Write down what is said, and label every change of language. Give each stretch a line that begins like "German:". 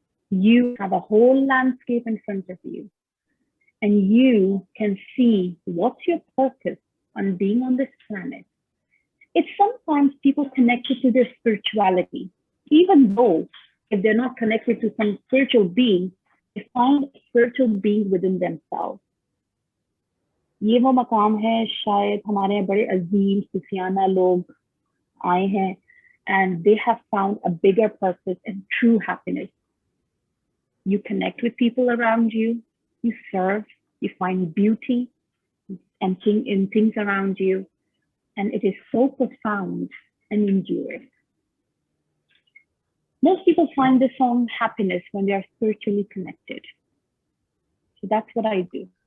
English: You have a whole landscape in front of you, and you can see what's your purpose on being on this planet. It's sometimes people connected to their spirituality, even though if they're not connected to some spiritual being, they find a spiritual being within themselves.
Hindi: ये वो मकाम है, शायद हमारे बड़े अजीम सूफियाना लोग आए हैं
English: and they have found a bigger purpose and true happiness. You connect with people around you, you serve, you find beauty and in things around you, and it is so profound and enduring. Most people find this own happiness when they are spiritually connected. So that's what I do.